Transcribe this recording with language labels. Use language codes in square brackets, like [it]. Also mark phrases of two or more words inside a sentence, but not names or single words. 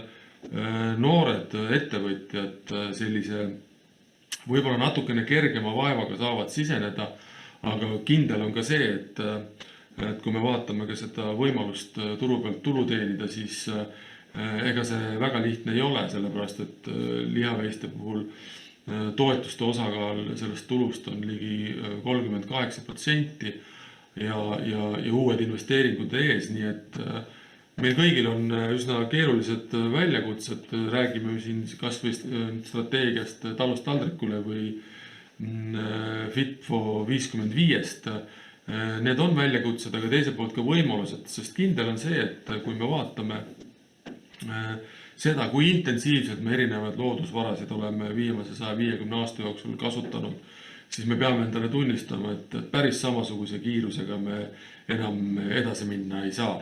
[et] noored ettevõtjad sellise võib-olla natukene kergema vaevaga saavad siseneda, aga kindel on ka see, et kui me vaatame ka seda võimalust turu pealt tulu teenida, siis ega see väga lihtne ei ole, sellepärast et lihaveiste puhul toetuste osakaal sellest tulust on ligi 38% ja uued investeeringud ees, nii et meil kõigil on üsna keerulised väljakutsed, räägime siin kas või strateegiast talust taldrikule või Fit for 55-st. Need on väljakutsed, aga teiselt poolt ka võimalused, sest kindel on see, et kui me vaatame seda, kui intensiivselt me erinevaid loodusvarasid oleme viimase 150 aasta jooksul kasutanud, siis me peame endale tunnistama, et päris samasuguse kiirusega me enam edasi minna ei saa.